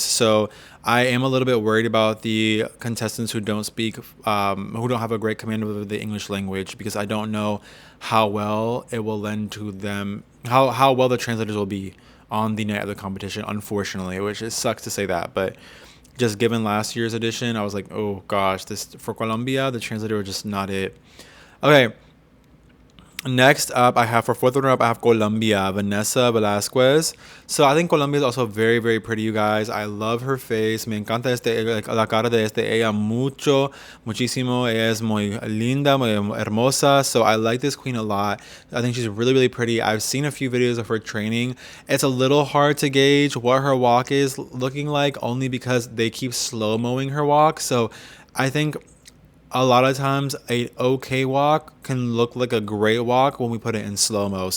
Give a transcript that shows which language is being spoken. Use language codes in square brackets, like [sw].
[en] So I am a little bit worried about the contestants who don't speak, who don't have a great command of the English language, because I don't know how well it will lend to them, how well the translators will be on the night of the competition, unfortunately, which it sucks to say that, but just given last year's edition, I was like, oh gosh, this for Colombia, the translator was just not it. Okay. Next up, I have for 4th runner-up, I have Colombia, Vanessa Velasquez. So I think Colombia is also very, very pretty, you guys. I love her face. [es] Me encanta like, la cara de ella muchísimo. Ella es muy linda, muy hermosa. [en] So I like this queen a lot. I think she's really, really pretty. I've seen a few videos of her training. It's a little hard to gauge what her walk is looking like, only because they keep slow-moing her walk. So I think a lot of times a okay walk can look like a great walk when we put it in slow-mo.